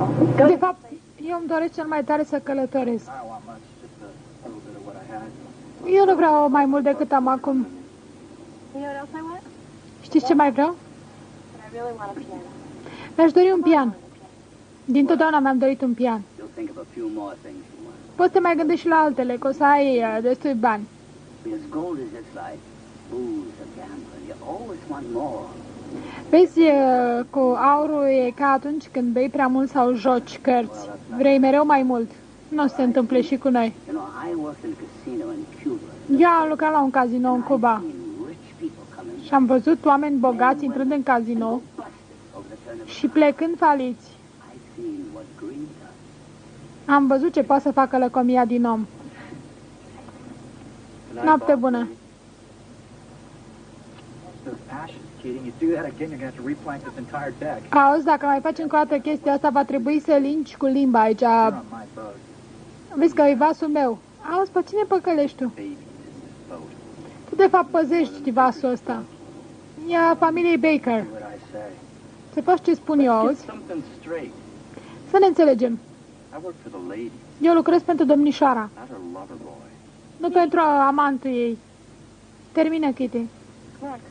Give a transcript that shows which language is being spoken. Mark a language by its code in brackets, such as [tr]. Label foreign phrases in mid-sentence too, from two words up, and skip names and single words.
[en] Go [ro] De fapt, eu îmi doresc cel mai tare să călătoresc. [en] I don't want much, just a little bit of what I had. [ro] Eu nu vreau mai mult decât am acum. [en] You know what else I want? [ro] Știți ce mai vreau? [en] But I really want a piano. [ro] Mi-aș dori un pian. Dintotdeauna mi-am dorit un pian. [en] You'll think of a few more things you want. [ro] Poți să te mai gândești și la altele, că o să ai destui bani. [en] Because gold is just like booze or gambling. You always want more. [ro] Vezi, cu aurul e ca atunci când bei prea mult sau joci cărți. Vrei mereu mai mult. Nu o să se întâmple și cu noi. [en] You know, I worked in a casino in Cuba. [ro] Eu am lucrat la un casino în Cuba [en] Seen rich people come in [ro] și am văzut oameni bogați intrând în casino [en] busted over the turn of [ro] și plecând faliți. [en] I've seen what greed does. [ro] Am văzut ce poate să facă lăcomia din om. Noapte bună. [en] Those ashes, Keating. You do that again, you're going to have to replank this entire deck. [ro] Auzi, dacă mai faci încă o dată chestia asta, va trebui să lingi cu limba aici. [en] You're on my boat. [ro] Vezi că e vasul meu. Auzi, pe cine păcălești tu? [en] Baby, this is boat. [ro] Tu de fapt păzești vasul ăsta. E a familiei Baker. [en] Do what I say. [ro] Să faci ce spun eu, [en] Get [ro] auzi? [en] something straight. [ro] Să ne înțelegem. [en] I work for the lady, [ro] Eu lucrez pentru domnișoara, [en] not her lover boy. [ro] nu pentru amantul ei. Termină, Kitty. [en] Come on,